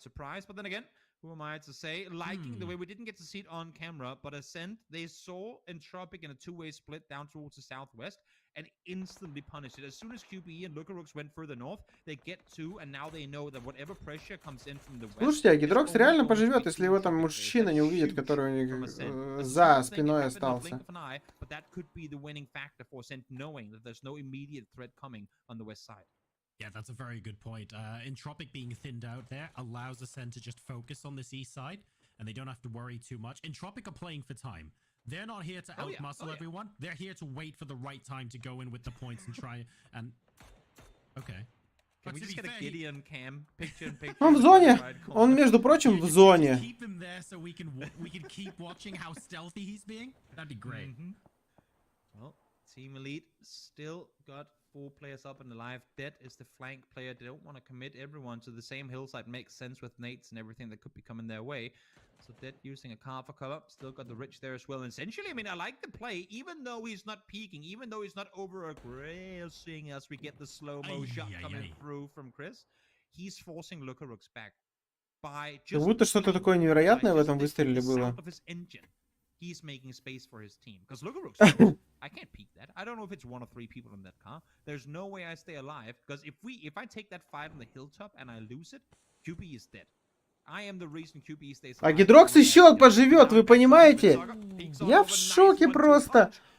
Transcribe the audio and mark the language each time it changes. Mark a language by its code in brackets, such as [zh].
[en] Surprise, but then again, who am I to say? Liking the way we didn't get to see it on camera, but Ascent, they saw Entropic in a two-way split down towards the southwest and instantly punished it. As soon as QBE and Lucarooks went further north, they get two, and now they know that whatever pressure comes in from the west... [ru] Слушайте, а Гидрокс реально поживет, если его там мужчина не увидит, который у них за спиной остался. [en] But that could be the winning factor for Ascent, knowing that there's no immediate threat coming on the west side. Yeah, that's a very good point. Entropic being thinned out there allows Ascent to just focus on this east side, and they don't have to worry too much. Entropic are playing for time. They're not here to outmuscle everyone. They're here to wait for the right time to go in with the points and try and... Okay. Can we just get a Gideon cam picture? [ru] Он в зоне. Он, между прочим, в зоне. [en] Keep him there so we can keep watching how stealthy he's being. That'd be great. Well, Team Elite still got 4 players up and alive. Dead is the flank player. They don't want to commit everyone to the same hillside. Makes sense with nades and everything that could be coming their way. So Dead using a car for cover. Still got the Rich there as well. And essentially, I mean, I like the play, even though he's not peeking, even though he's not over-aggressing as we get the slow-mo shot coming through from Chris. He's forcing Lucarooks back by just... [ru] Как будто что-то такое невероятное в этом выстреле было. [en] He's making space for his team. Because Lucarooks, I can't peek that. I don't know if it's 1 or 3 people in that car. There's no way I stay alive. Because if I take that fight on the hilltop and I lose it, QB is dead. I am the reason QB stays alive. [ru] А Гидрокс еще поживет, вы понимаете? Я в шоке просто.